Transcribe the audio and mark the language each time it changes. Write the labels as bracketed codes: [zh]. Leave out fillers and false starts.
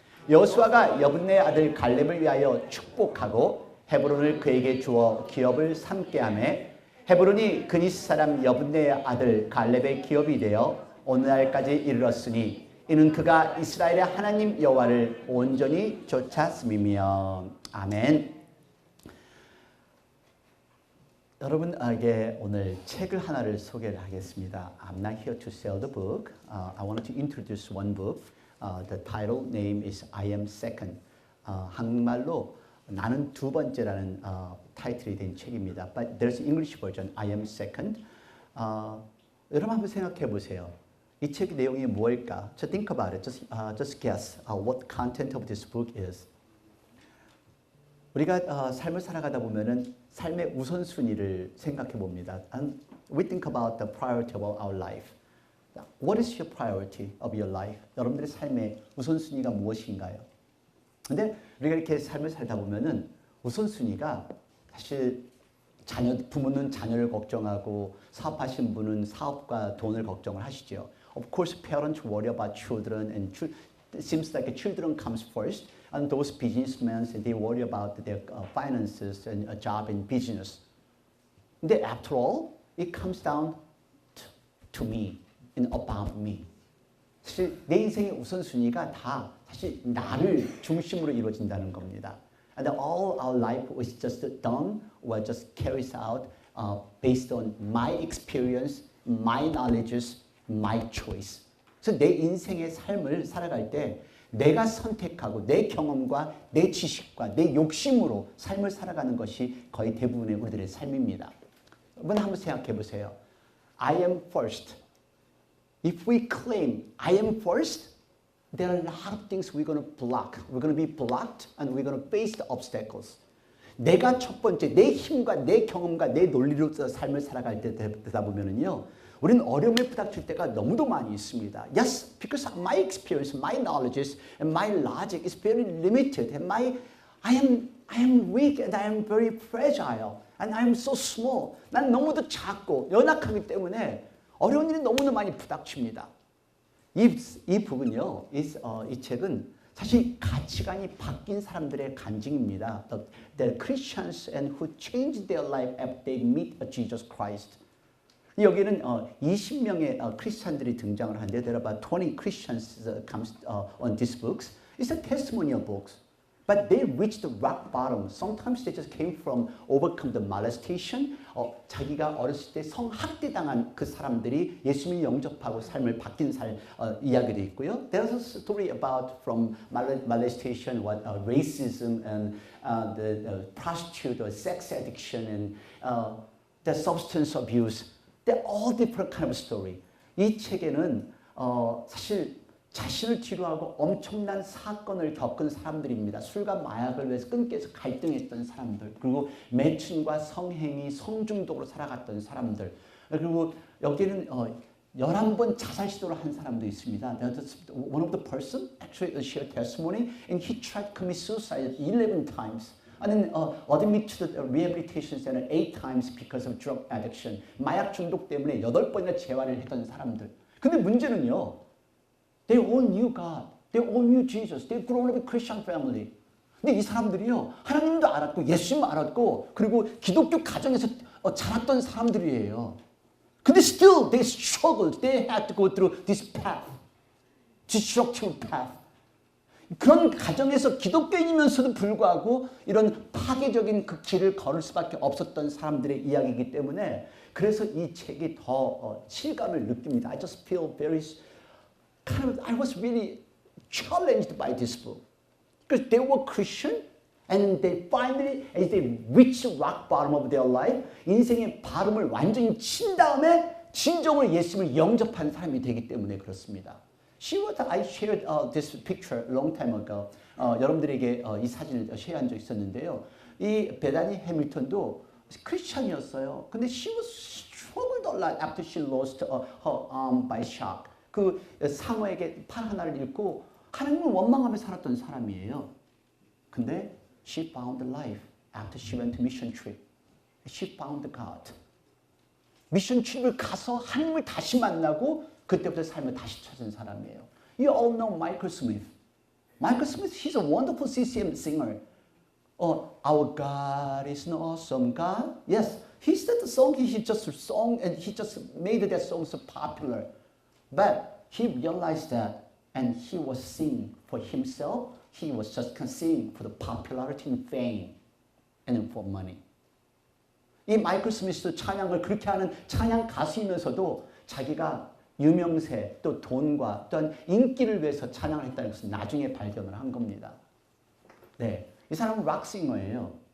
[ko] 여호수아가 여분네 아들 갈렙을 위하여 축복하고 헤브론을 그에게 주어 기업을 삼게 하매 헤브론이 그니스 사람 여분네의 아들 갈렙의 기업이 되어 오늘날까지 이르렀으니 이는 그가 이스라엘의 하나님 여호와를 온전히 쫓았음이며. 아멘. 여러분에게 오늘 책을 하나를 소개를 하겠습니다. [en] I'm not here to sell the book. I wanted to introduce one book. The title name is I am second. [ko] 한국말로 나는 두 번째라는 타이틀이 된 책입니다. [en] But there's an English version. I am second. [ko] 여러분 한번 생각해 보세요. 이 책 내용이 뭘까? [en] So think about it. Just guess what content of this book is. [ko] 우리가 삶을 살아가다 보면은 삶의 우선순위를 생각해 봅니다. [en] And we think about the priority of our life. What is your priority of your life? [ko] 여러분들의 삶의 우선순위가 무엇인가요? 근데 우리가 이렇게 삶을 살다 보면은 우선순위가 사실 부모는 자녀를 걱정하고 사업하신 분은 사업과 돈을 걱정을 하시죠. [en] Of course, parents worry about children, and it seems like children comes first. And those businessmen, they worry about their finances and a job in business. 근데 after all, it comes down to me and about me. [ko] 사실 내 인생의 우선순위가 다 사실 나를 중심으로 이루어진다는 겁니다. [en] And all our life was just done or just carries out based on my experience, my knowledges, my choice. [ko] 그래서 내 인생의 삶을 살아갈 때 내가 선택하고 내 경험과 내 지식과 내 욕심으로 삶을 살아가는 것이 거의 대부분의 우리들의 삶입니다. 여러분 한번 생각해 보세요. [en] I am first. If we claim I am first, there are a lot of things we're going to block. We're going to be blocked and we're going to face the obstacles. [ko] 내가 첫 번째, 내 힘과 내 경험과 내 논리로서 삶을 살아갈 때 되다 보면은요, 우리는 어려움에 부닥칠 때가 너무도 많이 있습니다. [en] Yes, because my experience, my knowledge, and my logic is very limited, and I am weak and I am very fragile, and I am so small. [ko] 난 너무도 작고 연약하기 때문에 어려운 일이 너무나 많이 부닥칩니다. 이 북은요, 이 책은 사실 가치관이 바뀐 사람들의 간증입니다. [en] The Christians and who changed their life after they meet Jesus Christ. [ko] 여기는 20명의 크리스찬들이 등장을 하는데 [en] there are about 20 Christians comes on these books. It's a testimonial books. But they reached the rock bottom. Sometimes they just came from overcome the molestation. [ko] 자기가 어렸을 때 성학대당한 그 사람들이 예수님을 영접하고 삶을 바뀐 이야기도 있고요. [en] There's a story about from molestation, racism, and the prostitute, or sex addiction, and the substance abuse. They're all different kind of story. [ko] 이 책에는 사실 자신을 치료하고 엄청난 사건을 겪은 사람들입니다. 술과 마약을 위해서 끊겨서 갈등했던 사람들, 그리고 매춘과 성행위, 성중독으로 살아갔던 사람들, 그리고 여기는 11번 자살 시도를 한 사람도 있습니다. [en] One of the person actually shared testimony and he tried to commit suicide 11 times. 아니면 admit to the rehabilitation center 8 times because of drug addiction. [ko] 마약 중독 때문에 8번이나 재활을 했던 사람들. 근데 문제는요. [en] They all knew God. They all knew Jesus. They grew up in Christian family. [ko] 근데 이 사람들이요. 하나님도 알았고 예수님도 알았고 그리고 기독교 가정에서 자랐던 사람들이에요. [en] 근데 still they struggled. They had to go through this path. destructive path. [ko] 그런 가정에서 기독교인이면서도 불구하고 이런 파괴적인 그 길을 걸을 수밖에 없었던 사람들의 이야기이기 때문에 그래서 이 책이 더 실감을 느낍니다. [en] I just feel very I was really challenged by this book because they were Christian and they finally as they reached rock bottom of their life [ko] 인생의 발음을 완전히 친 다음에 진정으로 예수님을 영접한 사람이 되기 때문에 그렇습니다. [en] I shared this picture a long time ago. [ko] 여러분들에게 이 사진을 쉐어한 적 있었는데요. 이 베다니 해밀턴도 크리스천이었어요. [en] 근데 she was struggled a lot after she lost her arm by shock. [ko] 그 상어에게 팔 하나를 잃고 하나님을 원망하며 살았던 사람이에요. [en] 근데 she found life after she went to mission trip. She found God. [ko] 미션 트립을 가서 하나님을 다시 만나고 그때부터 삶을 다시 찾은 사람이에요. [en] You all know Michael Smith. Michael Smith, he's a wonderful CCM singer. Our God is an awesome God. Yes, he said the song he just sang and he just made that song so popular. But he realized that and he was singing for himself. He was just singing for the popularity and fame and for money. [ko] 이 마이클 스미스도 찬양을 그렇게 하는 찬양 가수이면서도 자기가 유명세 또 돈과 또한 인기를 위해서 찬양을 했다는 것을 나중에 발견을 한 겁니다. 네, 이 사람은 락싱어예요.